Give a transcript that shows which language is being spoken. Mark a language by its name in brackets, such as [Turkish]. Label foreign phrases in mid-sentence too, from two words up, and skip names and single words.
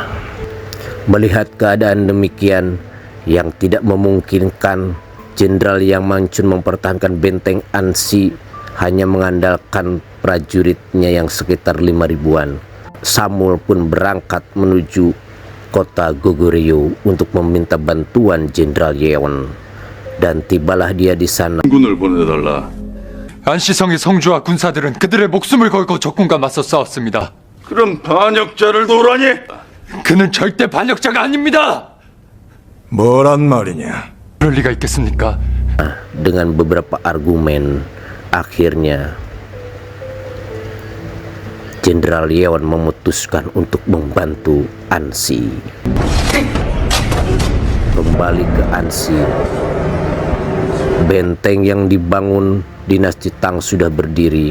[Indonesian] Melihat keadaan demikian yang tidak memungkinkan Jenderal Yang Mancun mempertahankan benteng Ansi, hanya mengandalkan prajuritnya yang sekitar 5.000-an. Samul pun berangkat menuju kota Goguryeo untuk meminta bantuan Jenderal Yeon, dan tibalah dia di sana. [Korean] 군을 보내달라. 안시성의 성주와 군사들은 그들의 목숨을 걸고 적군과 맞서 싸웠습니다. 그럼 반역자를 도우라니? 그는 절대 반역자가 아닙니다. 뭐란 말이냐? 그럴 리가 있겠습니까? [Indonesian] Dengan beberapa argumen, akhirnya Jenderal Yeon memutuskan untuk membantu Ansi. Kembali ke Ansi, benteng yang dibangun dinasti Tang sudah berdiri.